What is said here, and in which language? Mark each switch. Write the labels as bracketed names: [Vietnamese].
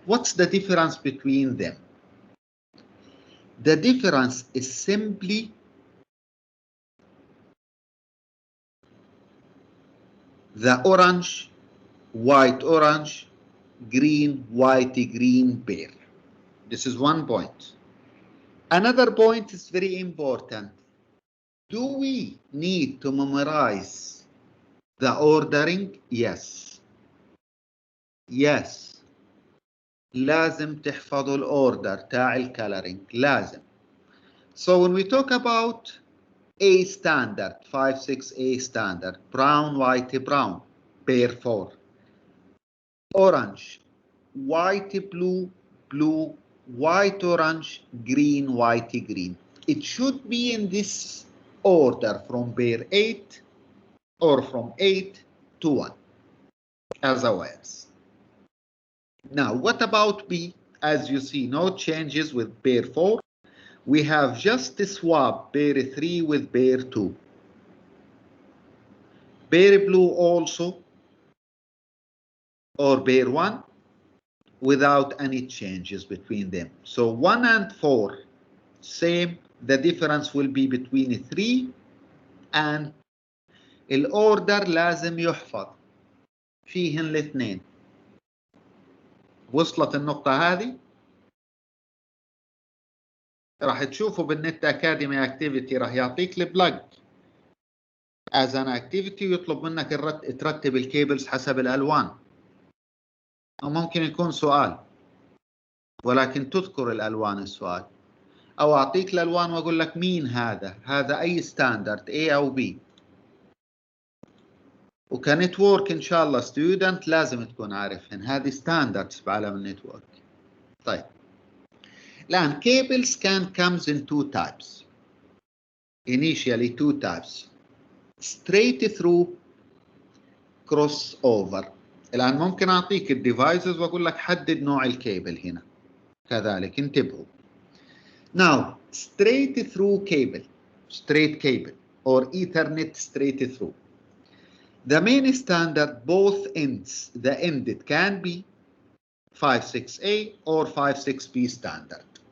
[English] What's the difference between them? The difference is simply the orange, white, orange, green, white, green pair. This is one point. Another point is very important. Do we need to memorize the ordering? Yes. Yes. [Arabic] لازم تحفظوا الأوردر تاع الكالرينج. لازم. [English] So when we talk about A standard, 56A standard, brown, white, brown, pair 4. Orange, white, blue, blue, white, orange, green, white, green. It should be in this order from pair 8 or from 8 to 1 as always. Now, what about B? As you see, no changes with pair 4. We have just swap pair 3 with pair 2. Pair blue also, or pair 1, without any changes between them. So 1 and 4, same. The difference will be between 3 and [Arabic] الأوردر لازم يحفظ فيهن الاثنين. وصلت النقطة هذه؟ راح تشوفوا بالنت أكاديمي أكتيفيتي راح يعطيك البلاج [English] as an activity [Arabic] يطلب منك ترتب الكيبلز حسب الألوان. أو ممكن يكون سؤال ولكن تذكر الألوان السؤال. أو أعطيك الألوان وأقول لك مين هذا؟ هذا أي ستاندرد A أو B. وكنتورك إن شاء الله ستودنت لازم تكون عارفهن. هذه ستاندردز بعالم النتورك. طيب. الآن [English] cables can comes in two types. Initially two types. Straight through, crossover. [Arabic] الآن ممكن أعطيك الديفايسز وأقول لك حدد نوع الكيبل هنا. كذلك انتبهوا. [English] Now, straight through cable, straight cable, or Ethernet straight through. The main standard, both ends, the end it can be 56A or 56B standard.